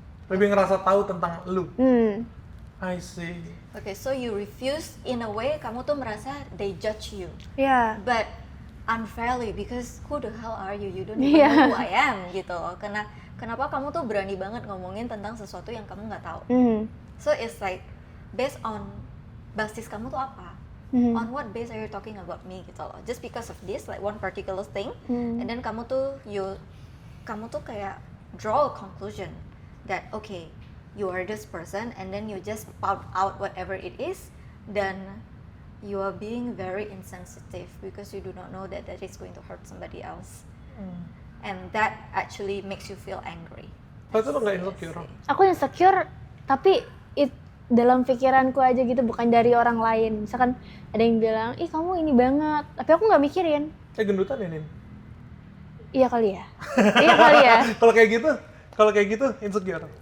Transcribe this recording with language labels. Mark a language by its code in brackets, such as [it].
[id] Lebih ngerasa tahu tentang lu. [en] I see. Okay, so you refuse in a way, [id] kamu tuh merasa [en] they judge you, [id] Ya. [en] but unfairly because who the hell are you? You don't even know who I am gitu. [id] Kenapa kamu tuh berani banget ngomongin tentang sesuatu yang kamu nggak tahu? [en] So it's like based on basis [id] kamu tuh apa? [en] On what base are you talking about me [id] gitu loh? [en] Just because of this like one particular thing, and then [id] kamu tuh kayak [en] draw a conclusion that okay, you are this person, and then you just pout out whatever it is, then you are being very insensitive because you do not know that is going to hurt somebody else, and that actually makes you feel angry. [id] Kalau itu lo nggak insecure? Aku insecure, tapi dalam pikiranku aja gitu, bukan dari orang lain. Misalkan ada yang bilang, ih kamu ini banget, tapi aku nggak mikirin. Gendutan ya, Nin? Iya kali ya. Iya kali ya. Kalau kayak gitu insecure?